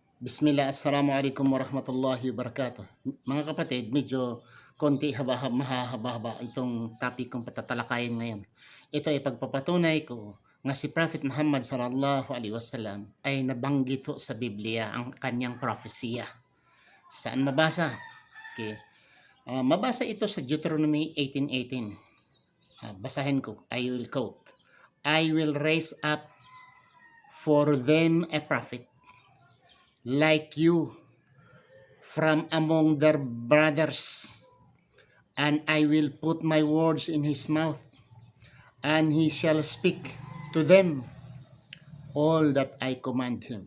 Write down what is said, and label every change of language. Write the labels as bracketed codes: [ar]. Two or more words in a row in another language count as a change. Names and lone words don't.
[ar] بسم الله، السلام عليكم ورحمة الله وبركاته. [tl] Mga kapatid, medyo konti mahahaba itong topic kong patatalakayin ngayon. Ito ay pagpapatunay ko nga si Prophet Muhammad [ar] صلى الله عليه وسلم [tl] ay nabanggit sa Biblia ang kanyang propesya. Saan mabasa? Okay. Mabasa ito sa Deuteronomy 18:18. Basahin ko, [en] I will quote. I will raise up for them a prophet like you from among their brothers, and I will put my words in his mouth, and he shall speak to them all that I command him.